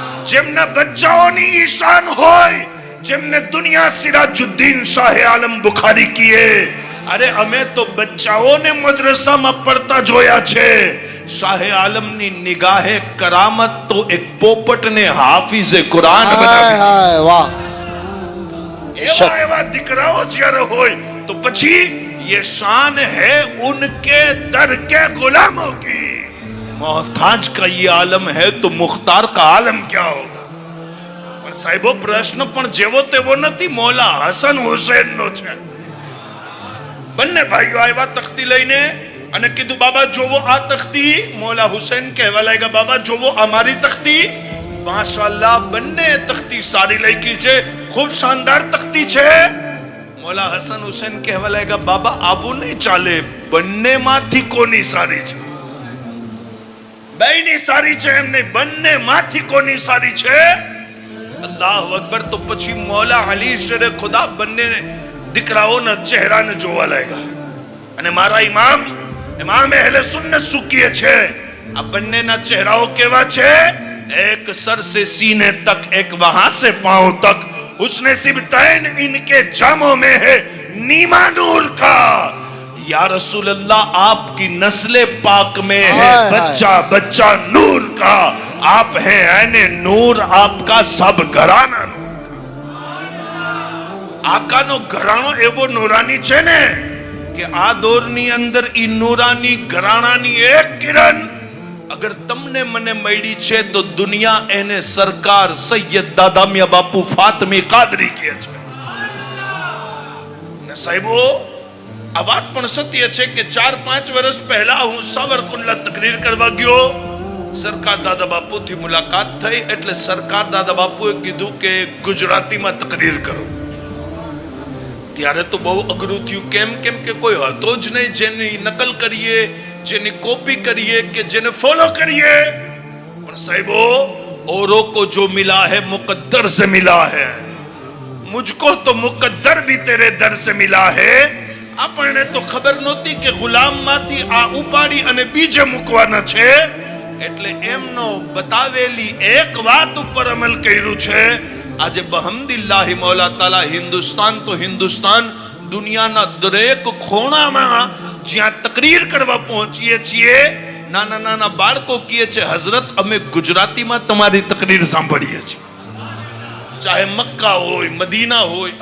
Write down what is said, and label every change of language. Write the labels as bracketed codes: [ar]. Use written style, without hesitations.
[gu] જેમના બચ્ચાઓની ઈશાન હોય, જેમને દુનિયા સિરાજુદ્દીન શાહે આલમ બુખારી કીએ, અરે અમે તો બચ્ચાઓને મદ્રસામાં પડતા જોયા છે. શાહે આલમની નિગાહે કરામત તો એક પોપટને હાફિઝે કુરાન हाय બનાવી. हाय वाह. એવા દીકરાઓ જ્યારે હોય તો પછી [hi] ये शान है उनके दर के गुलामों की. मोहताज का ये आलम है तो मुख्तार का आलम क्या होगा? [gu] पर साहिबो, प्रश्न पण जेवो तेवो નથી, મૌલા હસન હુસૈન નો છે. બંને ભાઈઓ આવ્યા તખ્તી લઈને. અને કીધું બાબા જોવો આ તખ્તી. મૌલા હુસૈન કહેવા લાગ્યા બાબા જોવો અમારી તખ્તી. માશાઅલ્લાહ બંને તખ્તી સારી લખી છે, ખૂબ શાનદાર તખ્તી છે. મૌલા હસન હુસૈન કહેવા લાગ્યા બાબા આવું નહીં ચાલે, બંનેમાંથી કોની સારી છે? બેયની સારી છે એમ નહીં, બંનેમાંથી કોની સારી છે? અલ્લાહુ અકબર. તો પછી મૌલા અલી શેરે ખુદા બંને દીકરાઓના ચહેરાને જોવા લાગ્યા અને મારા ઇમામ અહેલે સુન્નત શું કહે છે? આ બંનેના ચહેરાઓ કેવા છે? [hi] एक सर से सीने तक, एक वहां से पांव तक, उसने सिबतैन इनके जामों में है नीमा नूर का. या रसूल अल्लाह आपकी नस्ले पाक में है बच्चा बच्चा नूर का. आप हैं ऐने नूर, आपका सब घराना. [gu] આકાનો ઘરાણો એવો નૂરાની છે ને કે આ દોરની અંદર ઈ નૂરાની ઘરાણાની એક કિરણ અગર તમને મને મળી છે તો દુનિયા એને સરકાર સૈયદ દાદા મિયા બાપુ ફાતમી કાદરી કહે છે. ને સાહેબો આ વાત પણ સત્ય છે કે 4-5 વર્ષ પહેલા હું સાવરકુંડલા તકરીર કરવા ગયો. સરકાર દાદા બાપુ થી મુલાકાત થઈ એટલે સરકાર દાદા બાપુએ કીધું કે ગુજરાતીમાં તકરીર કરો. ત્યારે તો બહુ અઘરું થયું. કેમ કે કોઈ હતો જ નહીં જેની નકલ કરીએ, જેની [hi] कॉपी करिए कि जिन्हें फॉलो करिए. पर साहिबो औरों को जो मिला है मुकद्दर से मिला है, मुझको तो मुकद्दर भी तेरे दर से मिला है. [gu] આપણને તો ખબર નહોતી કે ગુલામમાંથી આ ઉપાડી અને બીજે મૂકવાના છે. એટલે એમનો બતાવેલી એક વાત ઉપર અમલ કર્યું છે. આજે બહમદિલ્લાહ મૌલા તાલા હિન્દુસ્તાન તો હિન્દુસ્તાન, દુનિયાના દરેક ખૂણામાં જ્યાં તકરીર કરવા પહોંચીએ છીએ નાના નાના બાળકો કહે છે હઝરત અમે ગુજરાતીમાં તમારી તકરીર સાંભળીએ છીએ, ચાહે મક્કા હોય મદીના હોય.